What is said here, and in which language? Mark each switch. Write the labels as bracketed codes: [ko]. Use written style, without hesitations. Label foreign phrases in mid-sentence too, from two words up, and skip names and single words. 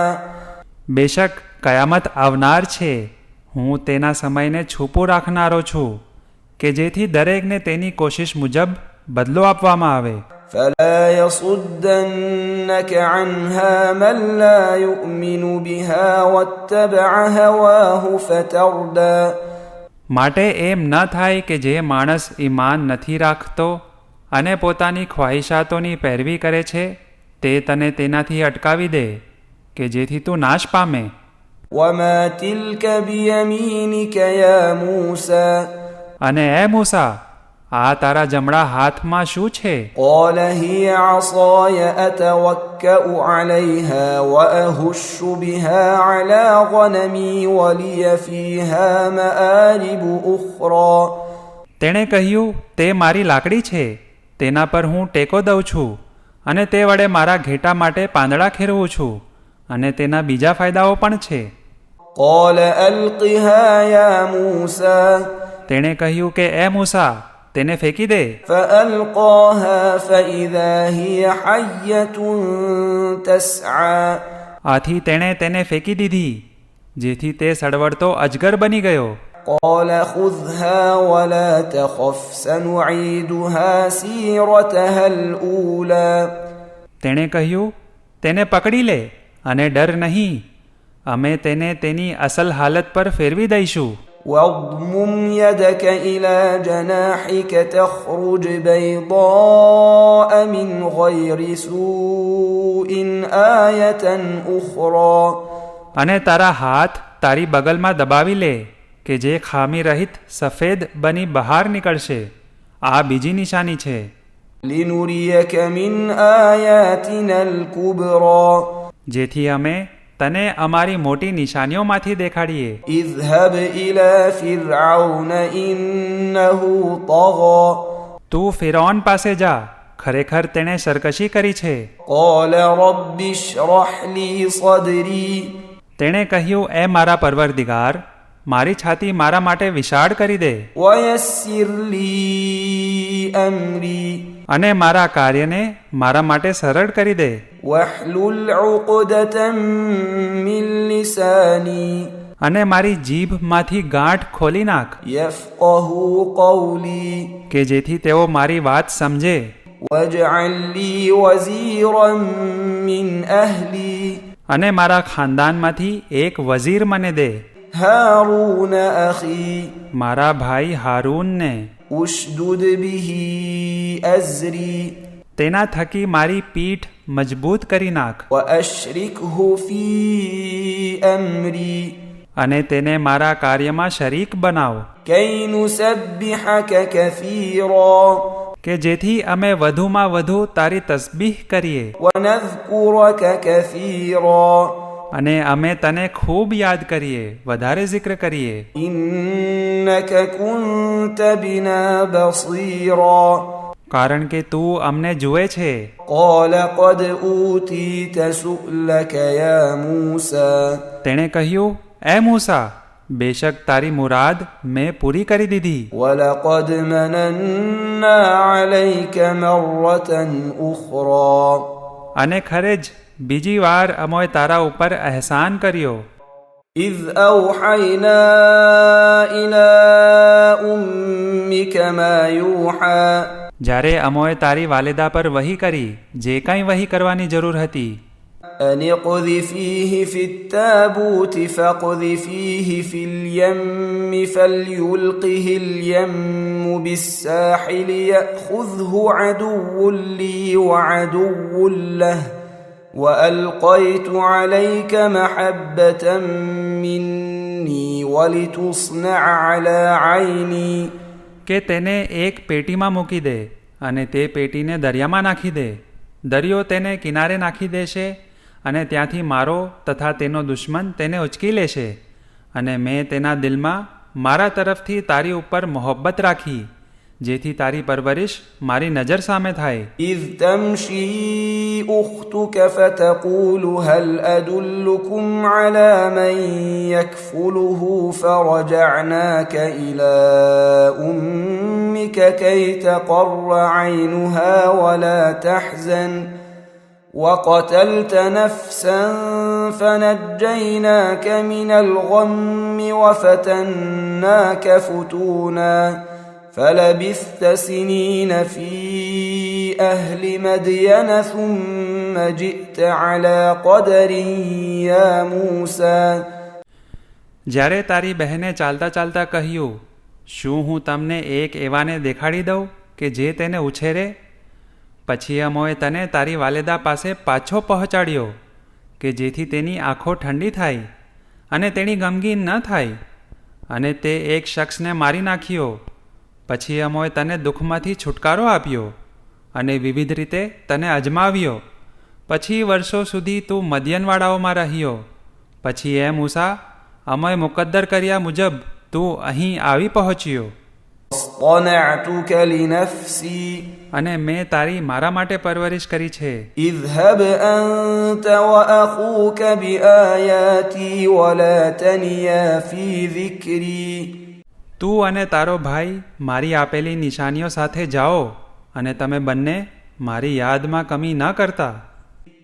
[gu] બેશક કયામત આવનાર છે, હું તેના સમયને છૂપું રાખનારો છું કે જેથી દરેકને તેની કોશિશ મુજબ બદલો આપવામાં આવે. [ar] فلا يصدنك عنها من لا يؤمن بها واتبع هواه فتردى. [gu] માટે એમ ન થાય કે જે માણસ ઈમાન નથી રાખતો અને પોતાની ખ્વાહિશાતોની પેરવી કરે છે તે તને તેનાથી અટકાવી દે કે જેથી તું નાશ પામે. [ar] وما تلك بيمينك يا موسى. [gu] અને એ મૂસા, આ તારા જમણા હાથમાં શું છે? [ar] قال هي عصاي أتوكأ عليها وأهش بها على غنمي ولي فيها مآرب أخرى. [gu] તેણે કહ્યું, તે મારી લાકડી છે, તેના પર હું ટેકો દઉં છું અને તે વડે મારા ઘેટા માટે પાંદડા ખેરવું છું અને તેના બીજા ફાયદાઓ પણ છે. [ar] قال ألقها يا موسى. [gu] તેણે કહ્યું કે એ મૂસા, તેને ફેંકી દે. [ar] فألقاها فإذا هي حية تسعى. [gu] આથી તેણે તેને ફેંકી દીધી જેથી તે સડવડતો અજગર બની ગયો. [ar] قال خذها ولا تخف سنعيدها سيرتها الأولى [gu] તેણે કહ્યું, તેને પકડી લે અને ડર નહીં, અમે તેને તેની અસલ હાલત પર ફેરવી દઈશું. [ar] واضمم يدك إلى جناحك تخرج بيضاء من غير سوء آية أخرى [gu] અને તારા હાથ તારી બગલમાં દબાવી લે કે જે ખામી રહિત સફેદ બની બહાર નીકળશે. આ બીજી નિશાની છે. [ar] لنريك من آياتنا الكبرى [gu] જેથી અમે તને અમારી મોટી નિશાનીઓમાંથી દેખાડીએ. [ar] اذهب إلى فرعون إنه طغى [gu] તું ફિરૌન પાસે જા, ખરેખર તેણે સરકશી કરી છે. [ar] قال رب اشرح لي صدري [gu] તેણે કહ્યું, એ મારા પરવરદિગાર, મારી છાતી મારા માટે વિશાળ કરી દે [ar] ويسر لي أمري [gu] અને મારા કાર્યને મારા માટે સરળ કરી દે. [ar] واحلل عقدة من لساني [gu] અને મારી જીભમાંથી ગાંઠ ખોલી નાખ [ar] يفقه قولي [gu] કે જેથી તેઓ મારી વાત સમજે. [ar] واجعل لي وزيرا من أهلي [gu] અને મારા ખાનદાનમાંથી એક વઝીર મને દે, [ar] هارون أخي [gu] મારા ભાઈ હારૂનને. [ar] اشدد به أزري [gu] તેના થકી મારી પીઠ મજબૂત કરી નાખ [ar] وأشركه في أمري [gu] અને તેને મારા કાર્યમાં શરીક બનાવ [ar] كي نسبحك كثيرا [gu] કે જેથી અમે વધુમાં વધુ તારી તસબીહ કરીએ [ar] ونذكرك كثيرا [gu] અને અમે તને ખૂબ યાદ કરીએ, વધારે zikr કરીએ. [ar] إنك كنت بنا بصيرا [gu] કારણ કે તું અમને જુએ છે. [ar] قال قد أوتيت سؤلك يا موسى [gu] તેણે કહ્યું, એ મૂસા, બેશક તારી મુરાદ મેં પૂરી કરી દીધી. [ar] ولقد مننا عليك مرة أخرى [gu] અને ખરે જ બીજી વાર અમોએ તારા ઉપર અહેસાન કર્યો. [ar] إذ أوحينا إلى أمك ما يوحى [gu] જ્યારે અમોએ તારી વાલિદા પર વહી કરી જે કંઈ વહી કરવાની જરૂર હતી. [ar] أن اقذفيه في التابوت فاقذفيه في اليم فليلقه اليم بالساحل يأخذه عدو لي وعدو له وألقيت عليك محبة مني ولتصنع على عيني [gu] કે તેને એક પેટીમાં મૂકી દે અને તે પેટીને દરિયામાં નાખી દે. દરિયો તેને કિનારે નાખી દેશે અને ત્યાંથી મારો તથા તેનો દુશ્મન તેને ઉચકી લેશે. અને મેં તેના દિલમાં મારા તરફથી તારી ઉપર મોહબ્બત રાખી જેથી તારી પરવરિશ મારી નજર સામે થાય. [ar] إذ تمشي أختك فتقول هل أدلكم على من يكفله فرجعناك إلى أمك كي تقر عينها ولا تحزن وقتلت نفسا فنجيناك من الغم وفتناك فتونا فلبثت سنين في أهل مدين ثم جئت على قدر يا موسى [gu] જ્યારે તારી બહેને ચાલતા ચાલતા કહ્યું, શું હું તમને એક એવાને દેખાડી દઉં કે જે તેને ઉછેરે? પછી અમોએ તને તારી વાલિદા પાસે પાછો પહોંચાડ્યો કે જેથી તેની આંખો ઠંડી થાય અને તેની ગમગીન ન થાય અને તે એક શખ્સને મારી નાખ્યો. પછી અમોએ તને દુઃખમાંથી છુટકારો આપ્યો અને વિવિધ રીતે તને અજમાવ્યો. પછી વર્ષો સુધી તું મદયનવાળાઓમાં રહ્યો. પછી એ મૂસા, અમોએ મુકદ્દર કર્યા મુજબ તું અહીં આવી પહોંચ્યો. [ar] اصطنعتك لنفسي [gu] અને મેં તારી મારા માટે પરવરિશ કરી છે. [ar] اذهب أنت وأخوك بآياتي ولا تنيا في ذكري [gu] તું અને તારો ભાઈ મારી આપેલી નિશાનીઓ સાથે જાઓ અને તમે બંને મારી યાદમાં કમી ન કરતા.